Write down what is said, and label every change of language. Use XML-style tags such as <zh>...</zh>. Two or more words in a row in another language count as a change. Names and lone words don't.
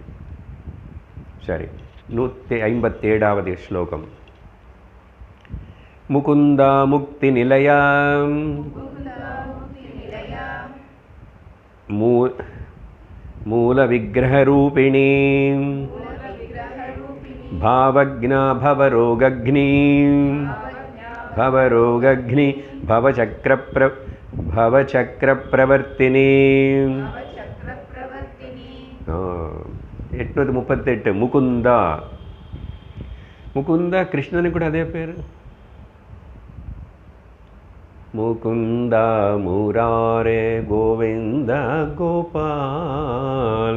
<ta>சரி, 157வது ஸ்லோகம்.</ta> <sa>मुकुन्दा मुक्ति निलया मूल विग्रहरूपिणी भावज्ञा भवरोगग्नि भवचक्रप्रवर्तिनी.</sa> <ta>838 முகுந்தா. முகுந்தா கிருஷ்ணனுக்கு கூட அதே பேர். முகுந்தா முராரே கோவிந்த கோபால்.</ta>